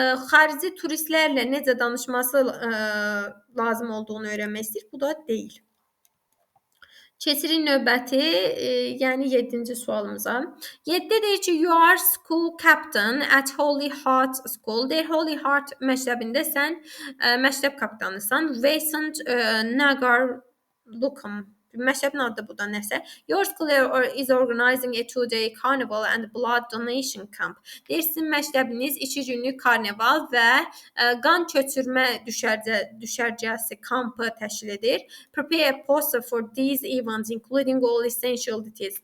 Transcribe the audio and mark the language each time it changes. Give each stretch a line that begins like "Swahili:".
Azerbaijani: Xarici turistlərlə necə danışması lazım olduğunu öyrənmək istəyir. Bu da deyil. Keçirik növbəti, yəni 7-ci sualımıza. 7-də deyir ki,
English: you are school captain at Holy Heart School.
Azerbaijani: Deyir, Holy Heart məktəbində sən məktəb kapitanısan. Vincent Nagar Lookham. Məktəbin adı bu da nəsə.
English: Your school is organizing a 2-day carnival and blood donation camp.
Azerbaijani: Deyir, sizin məktəbiniz 2 günlük karnaval və qan köçürmə düşərgəsi kampı təşkil edir.
English: Prepare a poster for these events including all essential details.